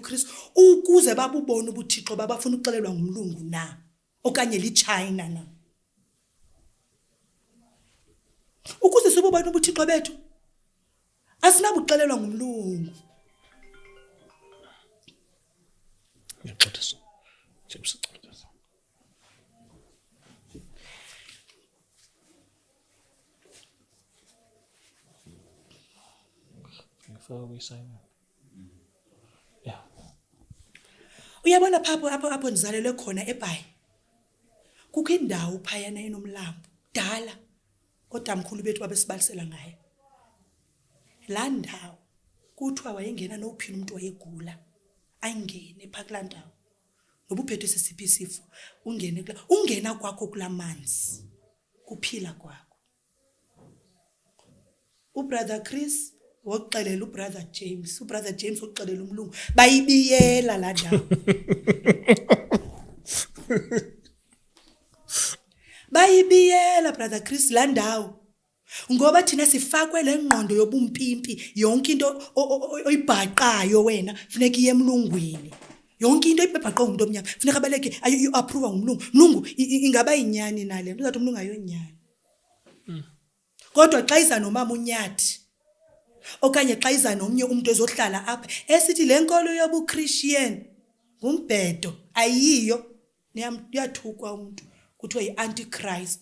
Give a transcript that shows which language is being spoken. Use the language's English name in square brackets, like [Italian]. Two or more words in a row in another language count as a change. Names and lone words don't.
[Xhosa] Chris ukuze babubone ubuthixo babafuna uxelelwa ngumlungu na okanye liChina na. Ukuze sibubone ubuthixo bethu asinabuxelelwa ngumlungu. Ngixolisa. [English] James. Before we sign up. Yeah. [Xhosa] Uyabona apho ndizalelwe khona eBhayi. Kukho indawo phayana enomlambo dala odamkhulu bethu babesibalisela ngayo. La ndawo kuthiwa wayengena nophina umuntu wayegula ayingene pha kulaa ndawo. ngoba uphethwe sesiphi isifo ungena kwakho kulamanzi kuphila kwakho. Ubrother Chris wokuxelela ubrother James wokuxelela umlungu bayibiyela la ndawo. Bayibiyela brother Chris la ndawo. Ngoba thina sifakwe lengqondo yobumpimpi, yonke into oyibhaqayo wena funeka iye emlungwini. Yonke into oyibhaqqa umuntu omnyama funeka baleke [English] you approve [Xhosa] ngumlungu. Mlungu ingaba inyani nale. Uzathi umlungu ayonyani. Kodwa xa iza nomama unyathi okanye xa iza nomnye umuntu ezohlala apha esithi lenkolo yobuChristian ngumbhedo ayiyo, niyathukwa umuntu kuthiwa yi-antichrist.